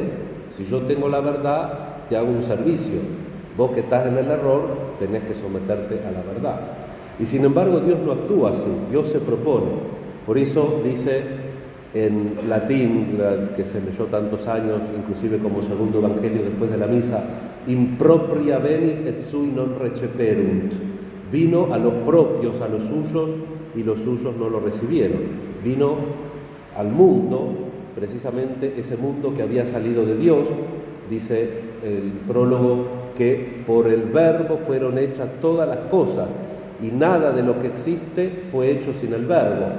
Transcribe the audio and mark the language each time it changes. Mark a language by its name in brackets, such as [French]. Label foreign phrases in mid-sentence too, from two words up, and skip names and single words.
[Spanish] Si yo tengo la verdad, te hago un servicio. Vos que estás en el error, tenés que someterte a la verdad. Y sin embargo, Dios no actúa así, Dios se propone. Por eso dice en latín, que se leyó tantos años, inclusive como segundo evangelio después de la misa: [Latin] impropria venit et sui non receperunt. [Spanish] Vino a los propios, a los suyos, y los suyos no lo recibieron. Vino al mundo, precisamente ese mundo que había salido de Dios. Dice el prólogo que por el verbo fueron hechas todas las cosas, y nada de lo que existe fue hecho sin el verbo.